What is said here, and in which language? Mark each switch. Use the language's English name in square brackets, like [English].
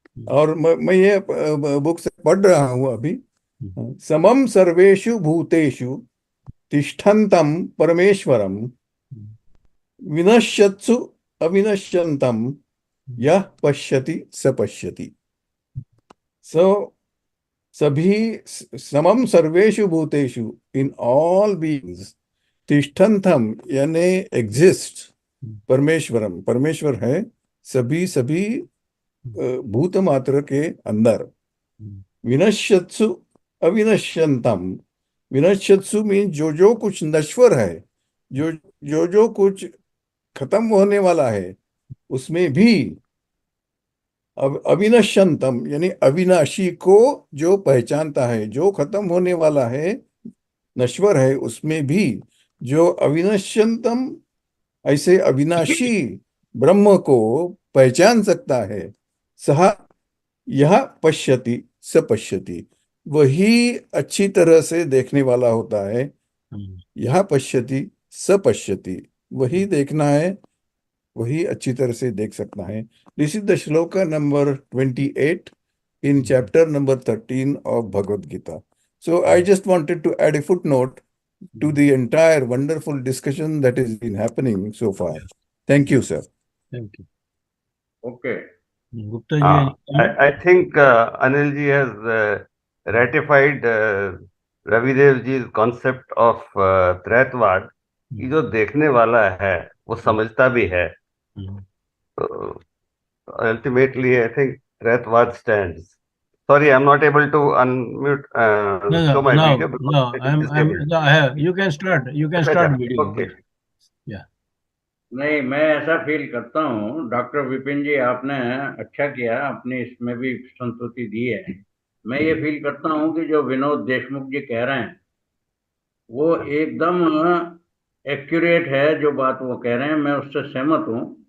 [Hindi] और मैं ये बुक से पढ़ रहा हूँ अभी। [Sanskrit] समम सर्वेषु भूतेषु तिष्ठन्तं परमेश्वरं विनश्यत्सु अविनश्यन्तं यः पश्यति स पश्यति। [English] So [Hindi] सभी [Sanskrit] समम सर्वेषु भूतेषु, [English] in all beings, [Hindi] तिष्ठन्तं यानी एग्जिस्ट, परमेश्वरम परमेश्वर है सभी भूत मात्र के अंदर। [Sanskrit] विनश्यत्सु अविनश्यन्तम, [Hindi] विनश्यत्सु मीन जो कुछ नश्वर है, जो कुछ खत्म होने वाला है, उसमें भी अविनश्यन्तम यानी अविनाशी को जो पहचानता है, जो खत्म होने वाला है, नश्वर है, उसमें भी जो अविनश्यन्तम ऐसे अविनाशी ब्रह्म को पहचान सकता है, [Sanskrit] सह यह पश्यति स पश्यति, [Hindi] वही अच्छी तरह से देखने वाला होता है। [Sanskrit] यह पश्यति स पश्यति, [Hindi] वही देखना है, वही अच्छी तरह से देख सकता है। [English] This is the shloka number 28 in chapter number 13 of Bhagavad Gita. So I just wanted to add a footnote to the entire wonderful discussion that has been happening so far. Thank you, sir. Thank you. Okay. Gupta ji, I think Anil ji has ratified Ravi Dev ji's concept of Traitvad. [Hindi] कि जो देखने वाला है वो समझता भी है। [English] So ultimately, I think Traitvad stands. Sorry, I'm not able to unmute. Show my video because it is disabled. you can start. You can start video. Okay. Yeah. [Hindi] नहीं, मैं ऐसा फील करता हूँ डॉक्टर विपिन जी, आपने अच्छा किया, अपनी इसमें भी संतुष्टि दी है। मैं ये फील करता हूँ कि जो विनोद देशमुख जी कह रहे हैं वो एकदम एक्यूरेट है, जो बात वो कह रहे हैं मैं उससे सहमत हूँ।